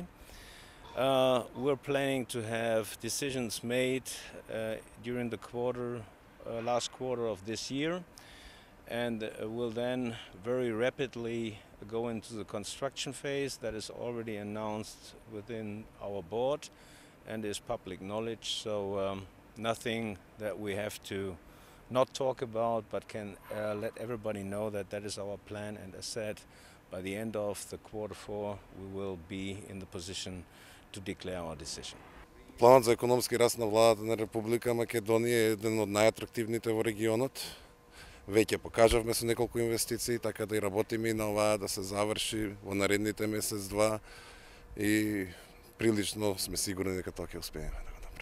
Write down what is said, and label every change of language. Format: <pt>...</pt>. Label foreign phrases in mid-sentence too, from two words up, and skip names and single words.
<en>We're planning to have decisions made during the last quarter of this year, and we'll then very rapidly go into the construction phase that is already announced within our board and is public knowledge. So nothing that we have to not talk about, but can let everybody know that that is our plan. And as said, by the end of the Q4 we will be in the position to declare our decision.</en> <mk>Планът за економски раст на владата на Република Македонија е еден од најатрактивните во регионот. Веќе покажавме со неколку инвестиции, така да и работиме и на оваа да се заврши во наредните месец-два и прилично сме сигурни дека тоа ќе успееме.</mk>